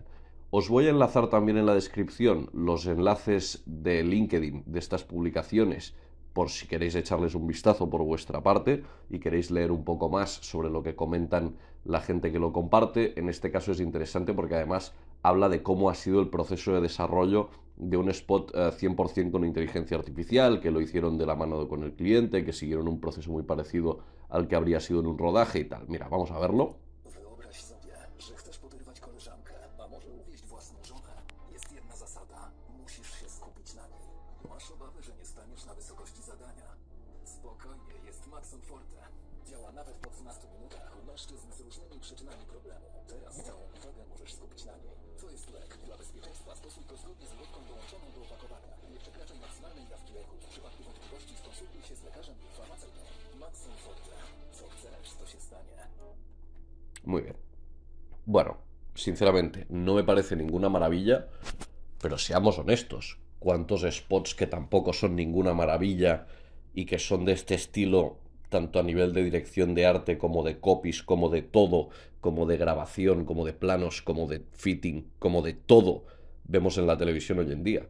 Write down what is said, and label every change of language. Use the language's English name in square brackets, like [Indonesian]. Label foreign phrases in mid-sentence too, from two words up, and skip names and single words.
[Spanish] Os voy a enlazar también en la descripción los enlaces de LinkedIn de estas publicaciones, por si queréis echarles un vistazo por vuestra parte y queréis leer un poco más sobre lo que comentan la gente que lo comparte. En este caso es interesante porque además habla de cómo ha sido el proceso de desarrollo de un spot 100% con inteligencia artificial, que lo hicieron de la mano con el cliente, que siguieron un proceso muy parecido al que habría sido en un rodaje y tal. Mira, vamos a verlo. [Polish] Wyobraź sobie, że chcesz poderwać koleżankę, a może uwieść własną żonę. Jest jedna zasada. Musisz się skupić na niej. Masz obawy, że nie staniesz na wysokości zadania. Spokojnie, jest Maxon Forte. Działa nawet po 12 minutach u mężczyzn z różnymi przyczynami problemu. Teraz całą uwagę możesz skupić na niej. To jest lek. Dla bezpieczeństwa stosuj go zgodnie z ulotką dołączoną do opakowania. Nie przekraczaj maksymalnej dawki leku. W przypadku wątpliwości skonsultuj się z lekarzem lub farmaceutą. Maxon Forte. Co chcesz, to się stanie. [Spanish] Muy bien. Bueno, sinceramente, no me parece ninguna maravilla, pero seamos honestos. ¿Cuántos spots que tampoco son ninguna maravilla y que son de este estilo, tanto a nivel de dirección de arte como de copies, como de todo, como de grabación, como de planos, como de fitting, como de todo, vemos en la televisión hoy en día?